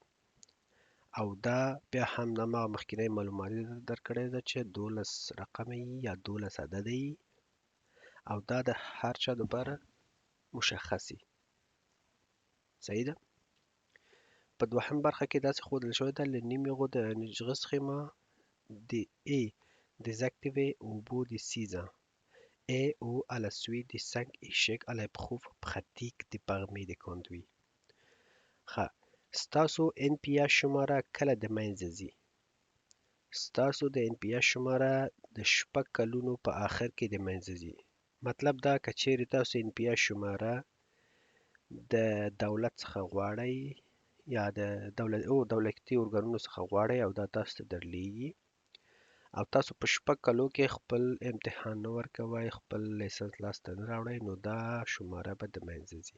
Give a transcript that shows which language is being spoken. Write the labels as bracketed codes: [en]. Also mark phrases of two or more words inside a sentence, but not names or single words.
[ps] او دا بیا هم هماغه مخکینی معلومات درکړی ده چې 12 رقمه وي یا 12 عدده وي، او دا د هر چا دپاره مشخص وي. صحیح ده؟ په دوهم برخه کې داسې ښودل شوی ده: [fr] Le numéro d'enregistrement est désactivé au bout de 6 ans et ou à la suite de 5 échecs à l'épreuve pratique de permis de conduire. [ps] ستاسو NPH شماره کله د منځه ځي؟ ستاسو د NPH شماره د 6 کلونو په آخر کې د منځه ځي. مطلب دا که چیرې تاسو NPH شماره د دولت څخه غواړئ یا د دولتي ارګانونو څخه غواړئ او دا تاسو ته درلیږي او تاسو په 6 کلو کې خپل امتحان نه ورکوئ، خپل لیسنس لاسته نه راوړئ، نو دا شماره به د منځه ځي.